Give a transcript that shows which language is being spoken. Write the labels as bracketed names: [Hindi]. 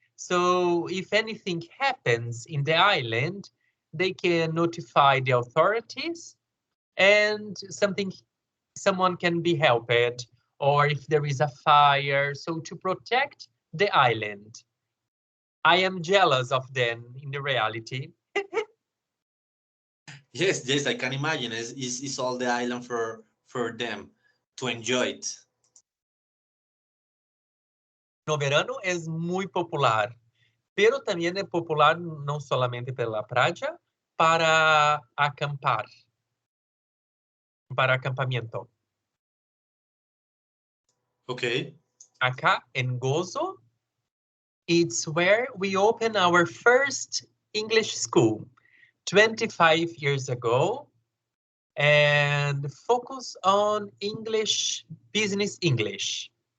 [English] So if anything happens in the island, they can notify the authorities and someone can be helped, or if there is a fire, so to protect the island. I am jealous of them in the reality. Yes, I can imagine. It's all the island for them to enjoy it. [Spanish] No verano es muy popular, pero también es popular no solamente por la playa, para acampar, para acampamiento. [English] Okay. [Spanish] Acá en Gozo, [English] it's where we opened our first English school 25 years ago and focus on English, business English.